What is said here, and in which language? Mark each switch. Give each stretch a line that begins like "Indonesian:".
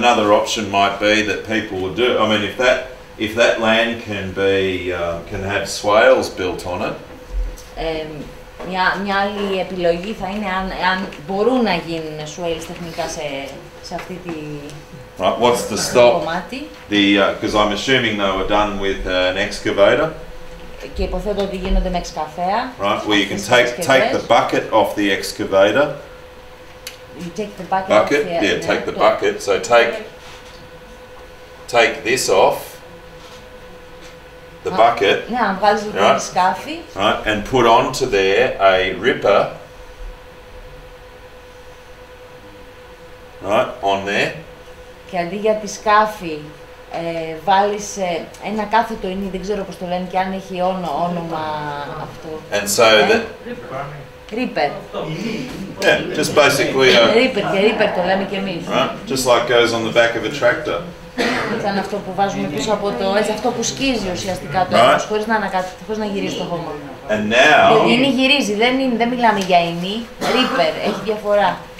English: Another option might be that people would do. I mean, if that land can have swales built on it.
Greek: Μια άλλη επιλογή θα είναι αν μπορούν να γίνουν swales τεχνικά σε αυτή τη
English: Right. What's the stop?
Greek: κομμάτι.
English: Because I'm assuming they were done with an excavator.
Greek: Και υποθέτω ότι γίνονται με εξκαφέα.
English: Right, where you can take the bucket off the excavator. You take the bucket. Take the bucket. So take this off the bucket.
Greek: Ναι, αν βγάλεις λοιπόν τη σκάφη.
English: Right, and put onto there a ripper. Right, on there.
Greek: Και αντί για τη σκάφη βάλεις ένα κάθετο ίνι, δεν ξέρω πώς το λένε και αν έχει όνομα αυτό.
English: And so that Ripper. Yeah, just basically
Greek: Ripper και Ripper το λέμε και εμείς.
English: Right, just like goes on the back of a tractor.
Greek: Σαν αυτό που βάζουμε πίσω από το, έτσι αυτό που σκίζει ουσιαστικά το έδαφος, χωρίς να γυρίζει το χώμα.
English: And now...
Greek: Είναι γυρίζει, δεν μιλάμε για ίνι, Ripper, έχει διαφορά.